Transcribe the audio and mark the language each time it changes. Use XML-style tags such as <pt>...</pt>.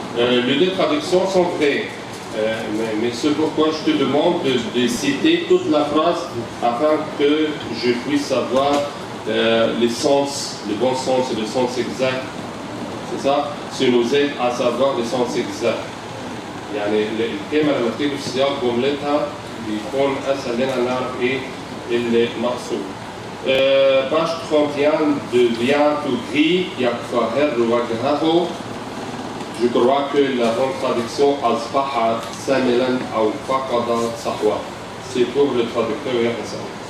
<fr>Les deux traductions sont vraies, mais c'est pourquoi je te demande de citer toute la phrase afin que je puisse savoir les sens, le bon sens et le sens exact. C'est ça. Ça nous aide à savoir le sens exact.</fr> <ar>يعني الكلمة لما بتيجي في سياق جملتها بيكون أسهل لنا نعرف إيه المقصود.</ar> <fr>Page 31 devient tout gris,</fr> <ar>يكفهر وجهه.</ar> <fr>Je crois que la bonne traduction</fr> <ar>أصبح ساملا أو فقد صحوة.</ar> <fr>C'est pour le traducteur Yahya.</fr>